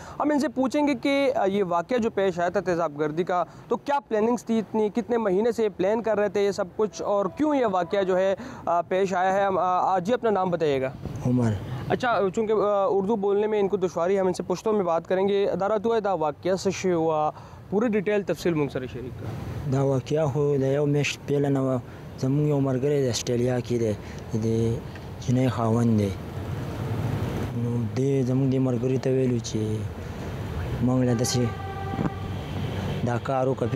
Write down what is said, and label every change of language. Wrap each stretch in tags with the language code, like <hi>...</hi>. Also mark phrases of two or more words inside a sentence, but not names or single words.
<ur>ہم ان سے پوچھیں گے کہ یہ واقعہ جو پیش آیا تھا تیزاب گردی کا, تو کیا پلاننگز تھی اتنی, کتنے مہینے سے پلان کر رہے تھے یہ سب کچھ, اور کیوں یہ واقعہ جو ہے پیش آیا ہے. جی اپنا نام بتائیے گا. عمر. اچھا, چونکہ اردو بولنے میں ان کو دشواری, ہم ان سے پشتوں میں بات کریں گے. ادارہ تو ہے</ur> <ps>دا واقعہ سے ہوا, پوری ډیټیل تفصیل مونږ سره شریک کړه. دا واقعیا خو د یو میاشت پیله نه وه. زموږ یو ملګری د اسټرالیا کې دی, د جنۍ خاوند دی. نو دې زموږ دې ملګري ته ویلو چې موږ له داسې دا کار وکړه.</ps>